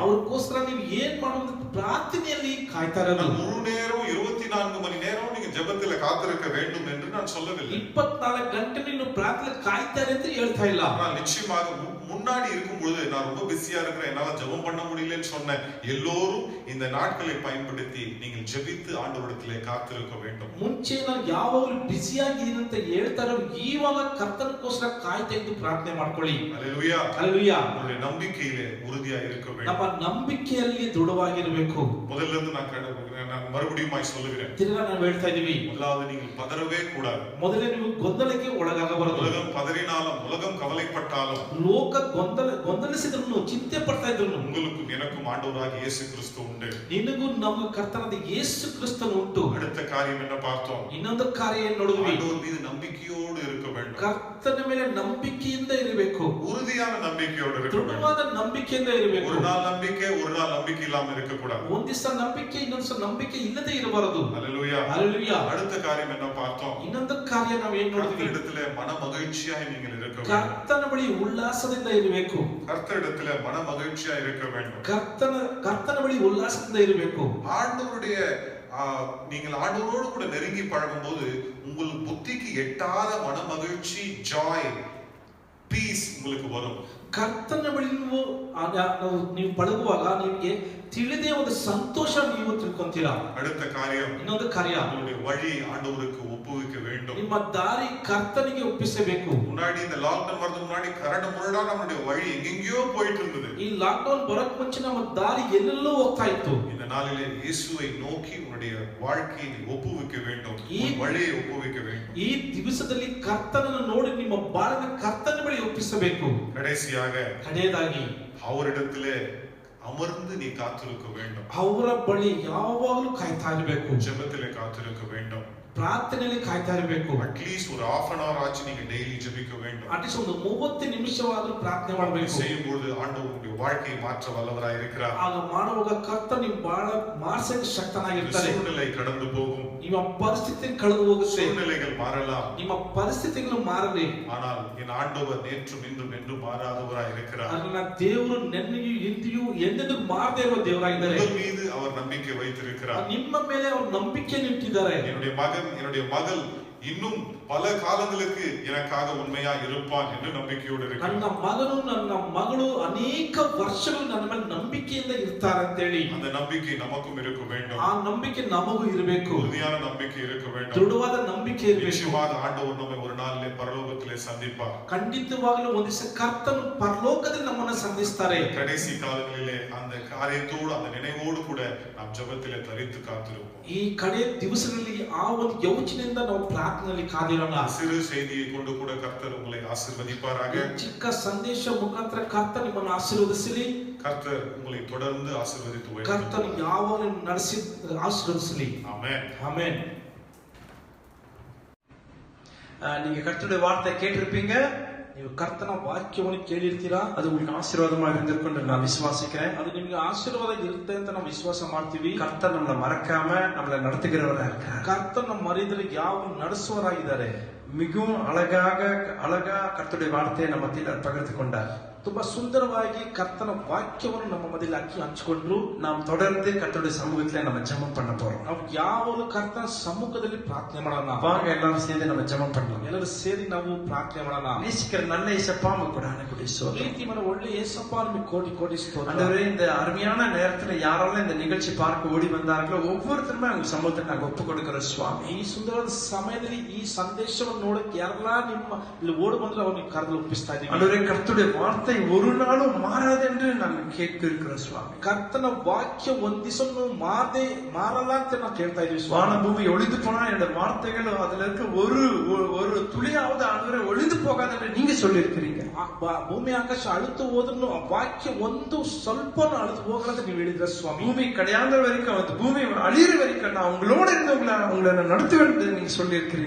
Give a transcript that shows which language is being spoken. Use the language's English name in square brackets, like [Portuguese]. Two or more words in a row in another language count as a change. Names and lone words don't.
[Kannada] ಅವ್ರಿಗೋಸ್ಕರ ನೀವು ಏನ್ ಮಾಡೋದು? ಪ್ರಾರ್ಥನೆಯಲ್ಲಿ ಕಾಯ್ತಾ ಇರೋದು. [Tamil] முழு நேரம் 24 மணி நேரம் நீங்க ஜெபத்துல காத்திருக்க வேண்டும் என்று நான் சொல்லவில்லை. [Kannada] 24 ಗಂಟೆ ನೀನು ಪ್ರಾರ್ಥನೆ ಕಾಯ್ತಾರೆ ಅಂತ ಹೇಳ್ತಾ ಇಲ್ಲ. [Tamil] நான் நிச்சயமாக முன்னாடி இருக்கும்போது நான் ரொம்ப பிஸியா இருக்கிறேன், என்னால ஜெபம் பண்ண முடியலன்னு சொன்னேன். எல்லோரும் இந்த நாட்களை பயன்படுத்தி நீங்கள் ஜெபித்து ஆண்டவரிடத்திலே காத்திருக்க வேண்டும். [Kannada] ಮುಂಚೆ ನಾನು ಯಾವಾಗಲೂ ಬಿಸಿ ಆಗಿದ್ದೀನಿ ಅಂತ ಹೇಳ್ತಾರೋ ಇವಾಗ ಕರ್ತನಕ್ಕೋಸ್ಕರ ಕಾಯ್ತಾ ಇದ್ದು ಪ್ರಾರ್ಥನೆ ಮಾಡ್ಕೊಳ್ಳಿ. [Tamil] ஹல்லேலூயா. [Kannada] ಹಲ್ಲೆಲೂಯಾ. [Tamil] உங்களுடைய நம்பிக்கையிலே உறுதியா இருக்க வேண்டும். [Kannada] ನಮ್ಮ ನಂಬಿಕೆಯಲ್ಲಿ ದೃಢವಾಗಿರಬೇಕು. [Tamil] முதல்ல இருந்து நான் மறுபடியும் சொல்லுகிறேன். [Kannada] ತಿರ್ಗಾ ನಾವು ಹೇಳ್ತಾ ಇದೀವಿ, [Tamil] முதலாவது நீங்கள் பதறவே கூடாது. [Kannada] ಮೊದಲೇ ನೀವು ಗೊಂದಲಕ್ಕೆ ಒಳಗಾಗಬಾರದು. [Tamil] உலகம் பதறினாலும் உலகம் கவலைப்பட்டாலும் [Kannada] ಲೋಕ ಗೊಂದಲಿಸಿದ್ರು ಚಿಂತೆ ಪಡ್ತಾ ಇದ್ರು [Tamil] உங்களுக்கும் எனக்கும் ஆண்டவராகிய இயேசு கிறிஸ்து உண்டு. [Kannada] ನಿನಗೂ ನಮಗೂ ಕರ್ತನಾದ ಯೇಸು ಕ್ರಿಸ್ತನು ಉಂಟು. [Tamil] அடுத்த காரியம் என்ன பார்த்தோம்? [Kannada] ಇನ್ನೊಂದು ಕಾರ್ಯ ಏನು ನೋಡಿದ್ವಿ? [Tamil] ஆண்டவர் மீது நம்பிக்கையோடு இருக்க வேண்டும். [Kannada] ಕರ್ತನ ಮೇಲೆ ನಂಬಿಕೆಯಿಂದ ಇರಬೇಕು. [Tamil] உறுதியான நம்பிக்கையோடு இருக்க வேண்டும். [Kannada] ದೃಢವಾದ ನಂಬಿಕೆಯಿಂದ ಇರಬೇಕು. [Tamil] ஒரு நாள் நம்பிக்கை இல்லாம இருக்க கூடாது. [Kannada] ಒಂದು ದಿವಸ ನಂಬಿಕೆ ಇನ್ನೊಂದು ನಂಬಿಕೆ ಇಲ್ಲದೆ ಇರಬಾರದು. [Tamil] ஹல்லேலூயா. ஹல்லேலூயா. அடுத்த காரியம் என்ன பார்த்தோம்? [Kannada] ಇನ್ನೊಂದು ಕಾರ್ಯ ನಾವು ಏನು ನೋಡಿದ್ವಿ? [Tamil] கர்த்தரிடத்திலே மன மகிழ்ச்சியாய் நீங்கள் இருக்க வேண்டும். [Kannada] ಕರ್ತನ ಬಳಿ ಉಲ್ಲಾಸದಿಂದ ಇರಬೇಕು. [Tamil] கர்த்தரிடத்திலே மன மகிழ்ச்சியாய் இருக்க வேண்டும். [Kannada] ಕರ್ತನ ಬಳಿ ಉಲ್ಲಾಸದಿಂದ ಇರಬೇಕು. [Tamil] ஆண்டவருடைய நீங்கள் ஆண்டவரோடு கூட நெருங்கி பழகும்போது உங்கள் புத்திக்கு எட்டாத மன மகிழ்ச்சி, [English] joy, peace [Tamil] உங்களுக்கு வரும். [Kannada] ಕರ್ತನ ಬಳಿ ನೀವು ಪಳಗುವಾಗ ನಿಮಗೆ ತಿಳಿದೇ ಒಂದು ಸಂತೋಷ ನೀವು ತಿಳ್ಕೊಂತೀರಾ. [Tamil] அடுத்த காரியம், [Kannada] ಇನ್ನೊಂದು ಕಾರ್ಯ, [Tamil] உங்களுடைய வழி ஆண்டவருக்கு ஒப்புவிக்க வேண்டும். [Kannada] ನಿಮ್ಮ ದಾರಿ ಕರ್ತನಿಗೆ ಒಪ್ಪಿಸಬೇಕು. [Tamil] முன்னாடி இந்த லாக்டவுன் வரதுக்கு முன்னாடி கரடு முரடா நம்மளுடைய வழி எங்கெங்கயோ போயிட்டு இருந்தது. [Kannada] ಈ ಲಾಕ್ಡೌನ್ ಬರಕ್ ಮುಂಚೆ ನಮ್ಮ ದಾರಿ ಎಲ್ಲೆಲ್ಲೋ ಹೋಗ್ತಾ ಇತ್ತು. [Tamil] இந்த நாளிலே இயேசுவை நோக்கி உன்னுடைய வாழ்க்கையை ஒப்புவிக்க வேண்டும். வழியை ஒப்புவிக்க வேண்டும். [Kannada] ಈ ದಿವಸದಲ್ಲಿ ಕರ್ತನನ್ನು ನೋಡಿ ನಿಮ್ಮ ಬಾಳಿನ ಕರ್ತನ ಬಳಿ ಒಪ್ಪಿಸಬೇಕು. [Tamil] கடைசியாக அவரிடத்திலே அமர்ந்து நீ காத்திருக்க வேண்டும். [Kannada] ಅವರ ಬಳಿ ಯಾವಾಗಲೂ ಕಾಯ್ತಾ ಇರಬೇಕು. [Tamil] ஜெபத்திலே காத்திருக்க வேண்டும். [Kannada] ಪ್ರಾರ್ಥನೆಯಲ್ಲಿ ಕಾಯ್ತಾ ಇರಬೇಕು. [Tamil] அட்லீஸ்ட் ஒரு [English] half an hour [Tamil] ஆச்சு நீங்க டெய்லி ஜெபிக்க வேண்டும். [Kannada] அட்லீஸ்ட் ಒಂದು 30 ನಿಮಿಷವಾದರೂ ಪ್ರಾರ್ಥನೆ ಮಾಡಬೇಕು. [Tamil] செய்யும்போது ஆண்டவர் உங்களுடைய வாழ்க்கையை மாற்ற வல்லவராய் இருக்கிறார். [Kannada] ಆಗ ಮಾಡುವಾಗ ಕರ್ತನು ನಿಮ್ಮ ಬಾಳ ಮಾರ್ಸಕ್ಕೆ ಶಕ್ತನಾಗಿರ್ತಾರೆ. [Tamil] சூழ்நிலை கடந்து போகும். [Kannada] ನಿಮ್ಮ ಪರಿಸ್ಥಿತಿ ಕಳೆದು ಹೋಗುತ್ತೆ. [Tamil] சூழ்நிலைகள் மாறலாம். [Kannada] ನಿಮ್ಮ ಪರಿಸ್ಥಿತಿಗಳು ಮಾರಲಿ. [Tamil] ஆனால் என் ஆண்டவர் நேற்றும் இன்றும் என்றும் மாறாதவராய் இருக்கிறார். [Kannada] ನನ್ನ ದೇವರು ನೆನ್ನೆಯೂ ಇಂದಿಯೂ ಎಂದೆಂದಿಗೂ ಮಾರದೇ ಇರುವ ದೇವರಾಗಿದ್ದಾರೆ. [Tamil] உங்கள் மீது அவர் நம்பிக்கை வைத்திருக்கிறார். [Kannada] ನಿಮ್ಮ ಮೇಲೆ ಅವರು ನಂಬಿಕೆಯನ್ನು ಇಟ್ಟಿದ್ದಾರೆ. [Tamil] என்னுடைய மகன், என்னுடைய மகள் இன்னும் பல காலங்களுக்கு எனக்காக உண்மையா இருப்பான் என்று நம்பிக்கையோடு இருக்கிறார். [Kannada] ನನ್ನ ಮಗನು ನನ್ನ ಮಗಳು ಅನೇಕ ವರ್ಷಗಳು ನನ್ನ ಮೇಲೆ ನಂಬಿಕೆಯಿಂದ ಇರ್ತಾರೆ ಅಂತ ಹೇಳಿ [Tamil] அந்த நம்பிக்கை நமக்கும் இருக்க வேண்டும். [Kannada] ಆ ನಂಬಿಕೆ ನಮಗೂ ಇರಬೇಕು. [Tamil] உறுதியான நம்பிக்கை இருக்க வேண்டும். [Kannada] ದೃಢವಾದ ನಂಬಿಕೆ ಇರಬೇಕು. [Tamil] நிச்சயமாக ஆண்டவர் நம்மை ஒரு நாளிலே பரலோகத்திலே சந்திப்பார். [Kannada] ಖಂಡಿತವಾಗಲೂ ಒಂದು ದಿವಸ ಕರ್ತನು ಪರಲೋಕದಲ್ಲಿ ನಮ್ಮನ್ನು ಸಂಧಿಸ್ತಾರೆ. [Tamil] கடைசி காலங்களிலே அந்த காரியத்தோடு அந்த நினைவோடு கூட நாம் ஜெபத்திலே தரித்து காத்திருப்போம். [Kannada] ಈ ಕಡೆ ದಿವಸಗಳಲ್ಲಿ ಆ ಒಂದು ಯೋಚನೆಯಿಂದ ನಾವು ಪ್ರಾರ್ಥನೆಯಲ್ಲಿ ಕಾದಿರೋಣ. [Tamil] சிறு செய்தியை கொண்டு கூட கர்த்தர் உங்களை ஆசீர்வதிப்பாராக. [Kannada] ಚಿಕ್ಕ ಸಂದೇಶ ಮುಖಾಂತರ ಕರ್ತನು ನಿಮ್ಮನ್ನು ಆಶೀರ್ವದಿಸಲಿ. [Tamil] கர்த்தர் உங்களை தொடர்ந்து ஆசீர்வதித்து வைப்பார். [Kannada] ಕರ್ತನು ಯಾವಾಗಲೂ ನಡೆಸಿ ಆಶೀರ್ವದಿಸಲಿ. [Tamil] ஆமென். [Kannada] ಆಮೆನ್. [Tamil] நீங்க கர்த்தருடைய வார்த்தை கேட்டிருப்பீங்க. [Kannada] ನೀವು ಕರ್ತನ ವಾಕ್ಯವನ್ನು ಕೇಳಿರ್ತೀರಾ. [Tamil] அது உங்களுக்கு ஆசீர்வாதமாக இருந்திருக்கும் என்று நான் விசுவாசிக்கிறேன். [Kannada] ಅದು ನಿಮಗೆ ಆಶೀರ್ವಾದ ಇರುತ್ತೆ ಅಂತ ನಾವು ವಿಶ್ವಾಸ ಮಾಡ್ತೀವಿ. [Tamil] கர்த்தர் நம்மளை மறக்காம நம்மளை நடத்துகிறவரா இருக்கார். [Kannada] ಕರ್ತನ ಮರಿದರೆ ಯಾವ ನಡೆಸುವರಾಗಿದ್ದಾರೆ. [Tamil] மிகவும் அழகா கர்த்தருடைய வார்த்தையை நம்ம மத்தியில் பகிர்ந்து கொண்டார். [Kannada] ತುಂಬಾ ಸುಂದರವಾಗಿ ಕರ್ತನ ವಾಕ್ಯವನ್ನು ನಮ್ಮ ಮಧ್ಯದಲ್ಲಿ ಹಂಚಿಕೊಂಡ್ರು. [Tamil] நாம் தொடர்ந்து கர்த்தருடைய சமூகத்துல நம்ம ஜெபம் பண்ண போறோம். [Kannada] ನಾವು ಯಾವಾಗಲೂ ಕರ್ತನ ಸಮ್ಮುಖದಲ್ಲಿ ಪ್ರಾರ್ಥನೆ ಮಾಡೋಣ. [Tamil] வாங்க எல்லாரும் சேர்ந்து நம்ம ஜெபம் பண்ணலாம். [Kannada] ಎಲ್ಲರೂ ಸೇರಿ ನಾವು ಪ್ರಾರ್ಥನೆ ಮಾಡೋಣ. [Tamil] நேசிக்கிற நல்ல இயேசப்பா கூட [Kannada] ಪ್ರೀತಿ ಮಾಡೋ ಒಳ್ಳೆ ಯೇಸಪ್ಪ ನಿಮಗೆ ಕೋಟಿ ಕೋಟಿ ಸ್ತೋತ್ರ. [Tamil] ஆண்டவரே, இந்த அருமையான நேரத்துல யாரெல்லாம் இந்த நிகழ்ச்சி பார்க்க ஓடி வந்தார்களோ ஒவ்வொருத்தருமே அவங்க சமூகத்தை நாங்க ஒப்பு கொடுக்கிற சுவாமி. [Kannada] ಈ ಸುಂದರವಾದ ಸಮಯದಲ್ಲಿ ಈ ಸಂದೇಶವನ್ನು ನೋಡಕ್ಕೆ ಯಾರೆಲ್ಲ ನಿಮ್ಮ ಇಲ್ಲಿ ಓಡಿ ಬಂದ್ರೆ ಅವ್ರಿಗೆ ಕರೆದು ಒಪ್ಪಿಸ್ತಾ ಇದ್ದೀವಿ. [Tamil] ஆண்டவரே, கர்த்தருடைய வார்த்தை ஒரு நாளும் மாறாது என்று நாங்கள் கேட்க இருக்கிறோம் சுவாமி. [Kannada] ಕರ್ತನ ವಾಕ್ಯ ಒಂದ್ ದಿವಸನು ಮಾರಲ್ಲ ಅಂತ ನಾವು ಕೇಳ್ತಾ ಇದೀವಿ. [Tamil] வான பூமி ஒளிந்து போனா என்னோட வார்த்தைகள் அதுல இருக்க ஒரு துளியாவது ஆண்டவரே ஒளிந்து போகாது என்று நீங்க சொல்லி இருக்கிறீங்க. [Kannada] ಭೂಮಿ ಆಕಾಶ ಅಳುತ್ತು ಹೋದ್ರೂ ಆ ವಾಕ್ಯ ಒಂದು ಸ್ವಲ್ಪ ಅಳುத்து ಹೋಗಲ್ಲ ನೀವು ಹೇಳಿದ್ರ ಸ್ವಾಮಿ. [Tamil] பூமி கடையாந்த வரைக்கும் அந்த பூமி அழியிற வரைக்கும் நான் உங்களோட இருந்து உங்களை நடத்துவேன் என்று நீங்க சொல்லி இருக்கிறீங்க.